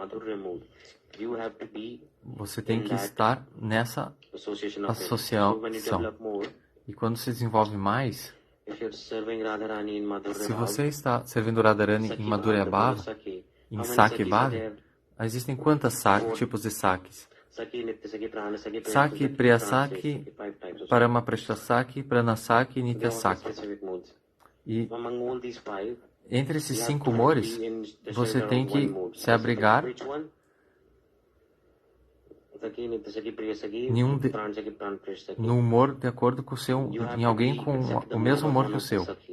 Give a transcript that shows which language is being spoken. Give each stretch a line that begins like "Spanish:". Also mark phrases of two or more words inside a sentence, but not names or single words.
Portuguese: Você tem que estar nessa associação. E quando se desenvolve mais, se você está servindo Radharani em
Sanskrit: Madhurya Bhava,
Portuguese: em
Sanskrit: Sakya Bhava,
Portuguese: existem quantos tipos de sakis?
Sanskrit: Saki, Priya Saki, Parama Prashta Saki, Prana Saki e Nitya Saki.
Portuguese: E entre esses 5 humores, você tem que se abrigar no humor de acordo com o seu, em alguém com o mesmo humor que o seu.